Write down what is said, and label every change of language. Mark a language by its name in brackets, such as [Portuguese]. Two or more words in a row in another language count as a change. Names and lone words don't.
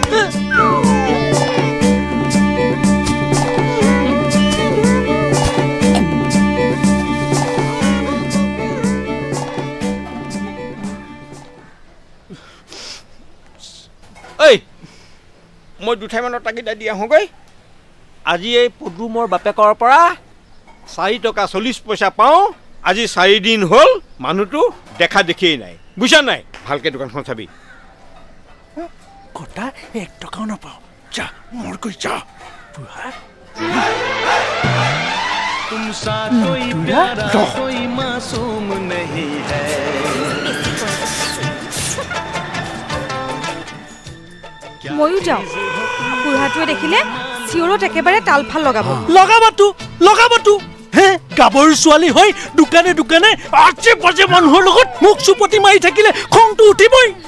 [Assamese] ঐ মই দুঠাইমানৰ তাগিদা দি আহোঁগৈ আজি এই পদুমৰ বাপেকৰ পৰা 4 টকা 40 পইচা পাওঁ আজি 4 দিন হ'ল মানুহটো দেখা দেখিয়েই নাই বুঝা নাই ভালকে দোকানখন চাবি কটা 1 টকাও নাপাওঁ যা মোৰ কৈ যা বুঢ়া [Hindi] तुम सा कोई प्यारा कोई मासूम नहीं है [Assamese] ময়ো যাওঁ বুঢ়াটোৱে দেখিলে চিঞৰত একেবাৰে তালফাল লগাবতো হে গাবৰ ছোৱালী হৈ দোকানে দোকানে আজে বাজে মানুহৰ লগত মুখ চুপতি মাৰি থাকিলে খংটো উঠিবই